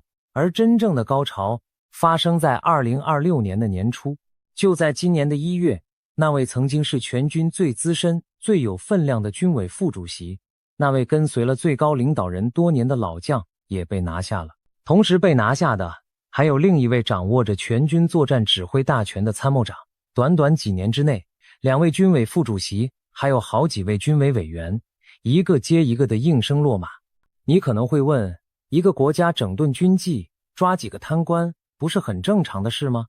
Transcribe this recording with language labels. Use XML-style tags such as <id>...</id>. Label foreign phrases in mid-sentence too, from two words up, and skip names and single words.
<zh>而真正的高潮發生在2026年的年初，就在今年的1月，那位曾經是全軍最資深、最有分量的軍委副主席，那位跟隨了最高領導人多年的老將也被拿下了。同時被拿下的還有另一位掌握着全軍作戰指揮大權的參谋長。短短幾年之內，2位軍委副主席還有好幾位軍委委員，一個接一個的應聲落馬。你可能會問，一個國家整頓軍紀，抓幾個貪官，不是很正常的事嗎？</zh>